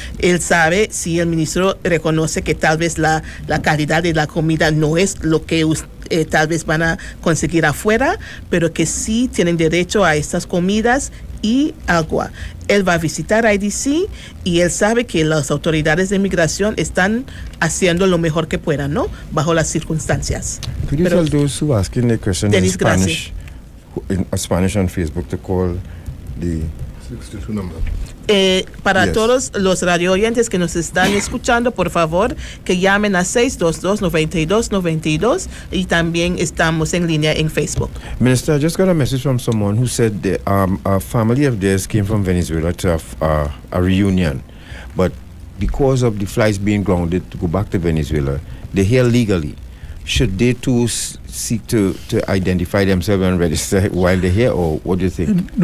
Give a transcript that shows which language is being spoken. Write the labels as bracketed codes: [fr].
[es] Él sabe, si el ministro reconoce que tal vez la calidad de la comida no es lo que tal vez van a conseguir afuera, pero que sí tienen derecho a estas comidas y agua. Él va a visitar IDC y él sabe que las autoridades de migración están haciendo lo mejor que puedan, ¿no? Bajo las circunstancias. [en] Could you tell those who asking the question in Dennis, Spanish, Spanish on Facebook to call the 62 number? [es] Para [en] Yes. [es] todos los radio oyentes que nos están escuchando, por favor, que llamen a 622-9292 y también estamos en línea en Facebook. [en] Minister, I just got a message from someone who said that a family of theirs came from Venezuela to a reunion, but because of the flights being grounded to go back to Venezuela, they're here legally. Should they too seek to identify themselves and register while they're here, or what do you think?